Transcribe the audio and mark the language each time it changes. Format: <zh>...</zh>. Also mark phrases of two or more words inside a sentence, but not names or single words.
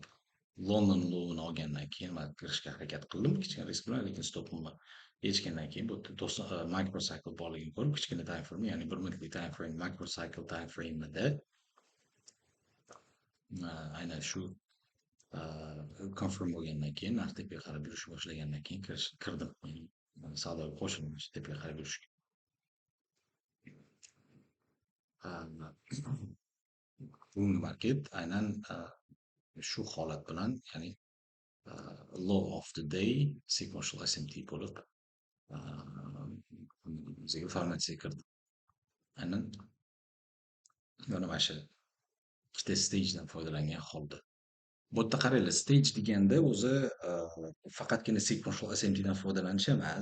<uz>London lovini olgandan keyin men kirishga harakat qildim kichkina risk bilan, lekin stopimni yechgandan keyin bu yerda microcycle borligini ko'rib, kichkina</uz> <en>time frame,</en> <uz>ya'ni 1 minutlik</uz> <en>time frame, microcycle time frame'ida</en> <uz>aynan shu confirm bo'lgandan keyin narx tepaga qarab yurishni boshlagandan keyin kirdim. Savdoga qo'shildim tepaga qarab yurishga. Bugungi market aynan shu holat bilan, ya'ni</uz> <en>low of the day sequential SMT</en> <uz>bo'lib bizga formatsiyaga kirdi. Aynan mana shu ikkita stagedan foydalangan holda. Bu yerda qaranglar, stage deganda o'zi faqatgina</uz> <en>sequential SMTdan</en> <uz>foydalanish emas.</uz>